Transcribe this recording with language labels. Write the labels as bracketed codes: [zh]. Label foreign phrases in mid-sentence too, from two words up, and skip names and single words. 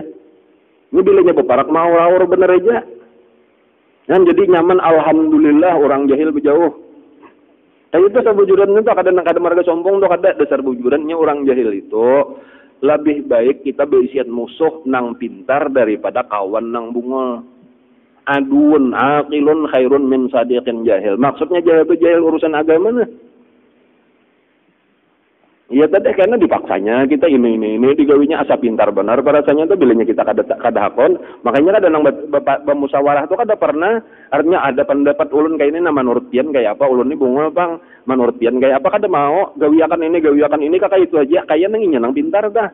[bjn] Ini bilanya beparak mau raur bener aja. Jadi nyaman alhamdulillah orang jahil berjauh. Kayak itu sabujuran itu kada marga sombong tuh kada dasar bujurannya orang jahil itu. [id] Lebih baik kita berisian musuh nang pintar daripada kawan nang bungol. [ar] عدو عاقل خير من صديق جاهل. [id] Maksudnya jahil itu jahil urusan agama nah. [bjn] Iya tadi karena dipaksanya kita ini digawinya asa pintar benar rasanya tuh bilanya kita kada hakon, makanya kada nang bermusyawarah tuh kada pernah, artinya ada pendapat ulun kayak ini nama menurut pian kayak apa, ulun ini bunga bang menurut pian kayak apa kada mau gawiakan ini kakak itu aja kayak nanginya nang pintar dah.